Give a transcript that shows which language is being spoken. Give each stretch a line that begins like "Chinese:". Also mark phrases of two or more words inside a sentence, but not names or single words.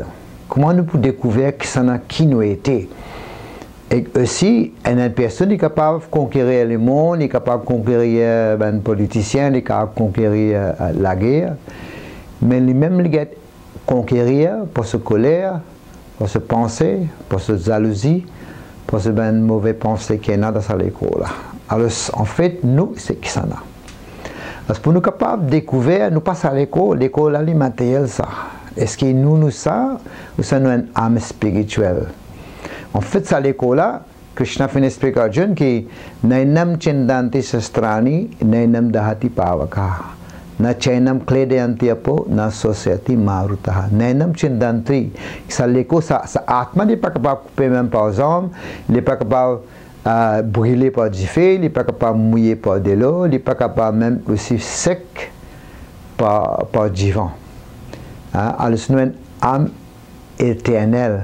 French: Comment nous pouvons découvrir qui nous était? Et aussi, une personne est capable de conquérir le monde, est capable de conquérir un politicien, est capable de conquérir la guerre, mais lui-même il est conquérir pour sa colère, pour sa pensée, pour sa jalousie, pour ce mauvais pensée qu'il y a dans sa école. Alors, en fait, nous, c'est qui ça là. Parce que pour nous capables de découvrir, nous passons à l'école est matérielle ça. Est-ce que nous ça, ou ça nous une âme spirituelle? En fait, ça l'école là, Krishna fait expliquer à Arjuna que
Sanskrit: नैनं छिन्दन्ति शस्त्राणि, नैनं दहति पावक, न चैनं क्लेदयन्ति आपो, न society मरुतह. नैनं छिन्दन्ति,
French: ça l'école ça atma n'est pas capable de couper même par hommes, il n'est pas capable brûler par du feu, il n'est pas capable de mouiller par de l'eau, il n'est pas capable même aussi sec par du vent. Alors c'est une âme éternelle.